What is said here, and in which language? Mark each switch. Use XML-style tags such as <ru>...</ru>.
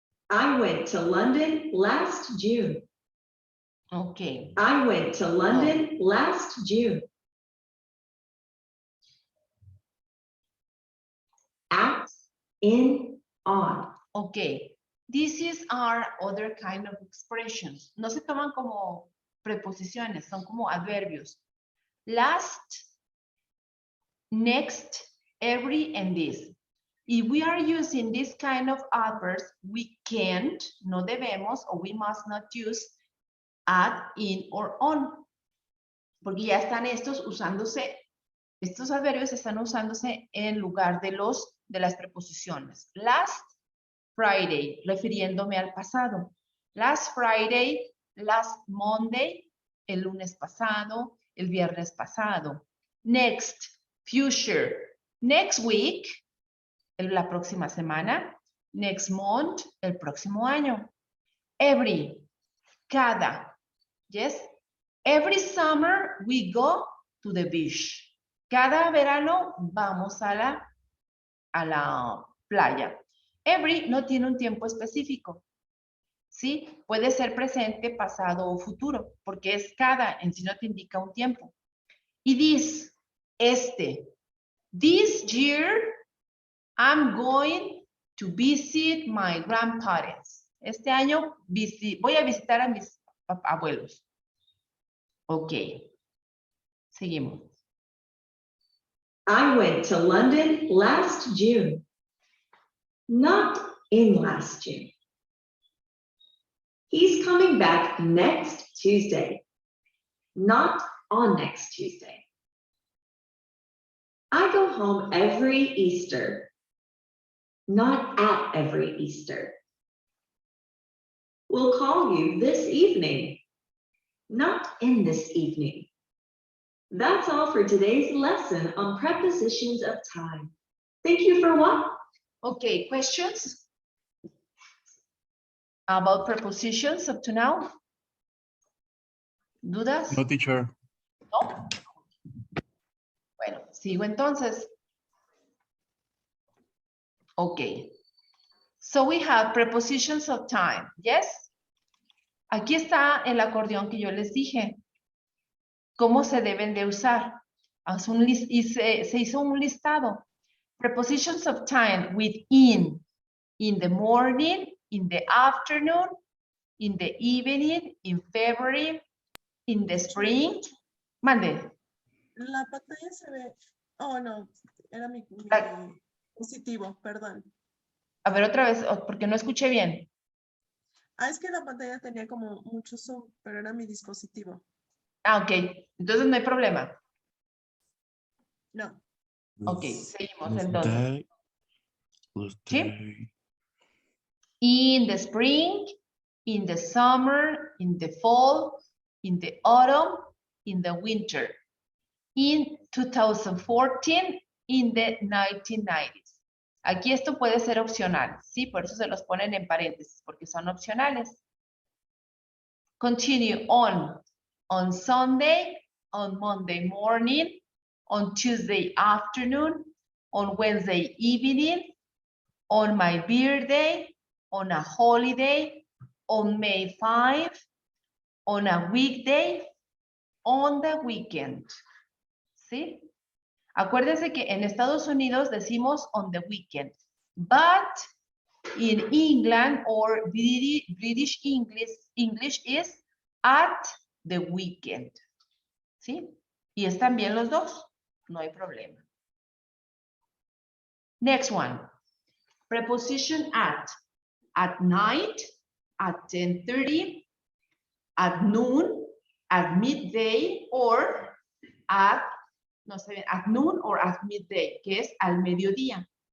<en>I went to London last June. Okay. I went to London last June. At, in, on. Okay. These are other kind of expressions.</en> <es>No se toman como preposiciones, son como adverbios.</es> <en>Last, next, every, and this. If we are using this kind of adverbs, we can't,</en> <es>no debemos,</es> <en>or we must not use at, in, or on.</en> <es>Porque ya están estos usándose, estos adverbios están usándose en lugar de las preposiciones.</es> <en>Last Friday,</en> <es>refiriéndome al pasado.</es> <en>Last Friday, last Monday,</en> <es>el lunes pasado, el viernes pasado.</es> <en>Next, future. Next week,</en> <es>la próxima semana.</es> <en>Next month,</en> <es>el próximo año.</es> <en>Every,</en> <es>cada.</es> <en>Yes. Every summer we go to the beach.</en> <es>Cada verano vamos a la playa. Every no tiene un tiempo específico. ¿Sí? Puede ser presente, pasado o futuro, porque es cada, en sí no te indica un tiempo. Y this, este.</es> <en>This year, I'm going to visit my grandparents.</en> <es>Este año voy a visitar a mis abuelos. Ok. Seguimos.</es> <en>I went to London last June. Not in last June. He's coming back next Tuesday. Not on next Tuesday. I go home every Easter. Not at every Easter. We'll call you this evening. Not in this evening. That's all for today's lesson on prepositions of time. Thank you for watching. Okay, questions about prepositions up to now?</en> <es>¿Dudas?</es> <en>No, teacher.</en> <es>¿No? Bueno, sigo entonces.</es> <en>Okay. So we have prepositions of time. Yes?</en> <es>Aquí está el acordeón que yo les dije. ¿Cómo se deben de usar? Se hizo un listado.</es> <en>Prepositions of time with in the morning, in the afternoon, in the evening, in February, in the spring.</en> <es>Mande. La pantalla se ve. Oh, no. Era mi dispositivo, perdón. A ver otra vez, porque no escuché bien. Ah, es que la pantalla tenía como mucho zoom, pero era mi dispositivo. Ah, ok. Entonces no hay problema. No. Ok, seguimos entonces. ¿Sí?</es> <en>In the spring, in the summer, in the fall, in the autumn, in the winter. In 2014, in the 1990s.</en> <es>Aquí esto puede ser opcional, ¿sí? Por eso se los ponen en paréntesis, porque son opcionales.</es> <en>Continue on Sunday, on Monday morning, on Tuesday afternoon, on Wednesday evening, on my birthday, on a holiday, on May 5, on a weekday, on the weekend.</en> <es>¿Sí? Acuérdense que en Estados Unidos decimos</es> <en>on the weekend, but in England or British English is at the weekend.</en> <es>¿Sí? Y están bien los dos, no hay problema.</es> <en>Next one. Preposition at night, at 10:30, at noon, at midday, or at noon or at midday,</en> <es>que es al mediodía.</es>